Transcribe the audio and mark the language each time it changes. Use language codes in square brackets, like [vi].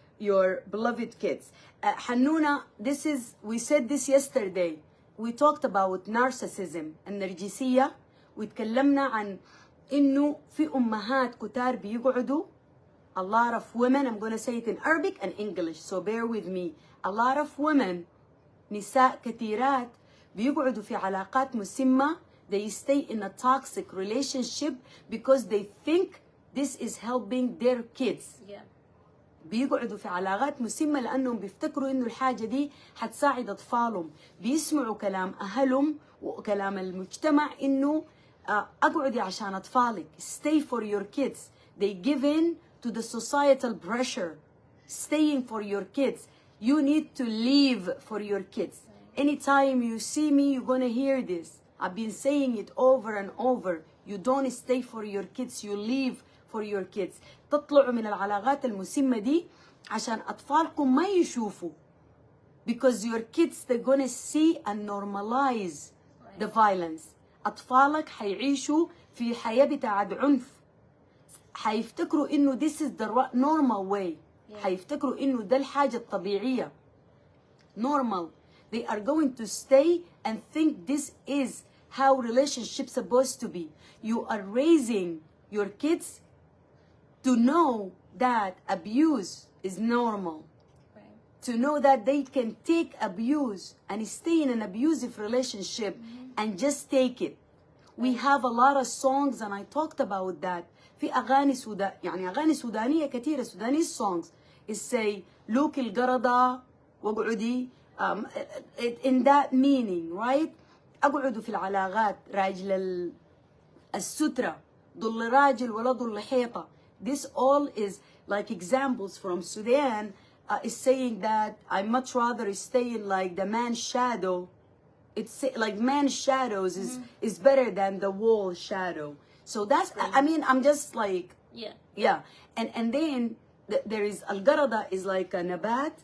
[en] your beloved kids. Hannuna, we said this yesterday. We talked about narcissism, النرجسية, [ar] وتكلمنا عن إنه في أمهات كتار بيقعدوا, [en] a lot of women, I'm going to say it in Arabic and English, so bear with me. A lot of women, [ar] نساء كثيرات, بيقعدوا في علاقات مسمة. [en] They stay in a toxic relationship because they think this is helping their kids. Yeah. [ar] بيقعدوا في علاقات مسمة لأنهم بيفتكروا إنه الحاجة دي حتساعد أطفالهم. بيسمعوا كلام أهلهم وكلام المجتمع إنه أقعدي عشان أطفالك. [en] Stay for your kids. They give in to the societal pressure. Staying for your kids. You need to leave for your kids. Anytime you see me, you're gonna hear this. I've been saying it over and over. You don't stay for your kids. You leave for your kids. [ar] تطلعوا من العلاقات المسمة دي عشان أطفالكم ما يشوفوا. [en] Because your kids, they're gonna see and normalize the violence. [ar] أطفالك حيعيشوا في حياة بتاعت عنف. حيفتكروا إنه [en] this is the normal way. [ar] حيفتكروا إنه ده الحاجة الطبيعية. Normal. [en] They are going to stay and think this is how relationships supposed to be. You are raising your kids to know that abuse is normal. Right. To know that they can take abuse and stay in an abusive relationship and just take it. We have a lot of songs and I talked about that. [ar] في أغاني يعني أغاني سودانية كثيرة, [en] Sudanese songs. It say [ar] لوك القردة وقعدي, [en] in that meaning, right? [ar] أقعدوا في العلاقات راجل السترة ضل راجل ولا ضل حيطة. [en] This all is like examples from Sudan. Is saying that I much rather stay in like the man's shadow. It's like man's shadows is better than the wall shadow. So that's, I mean, I'm just like, yeah. And then there is al-garada is like a nabat.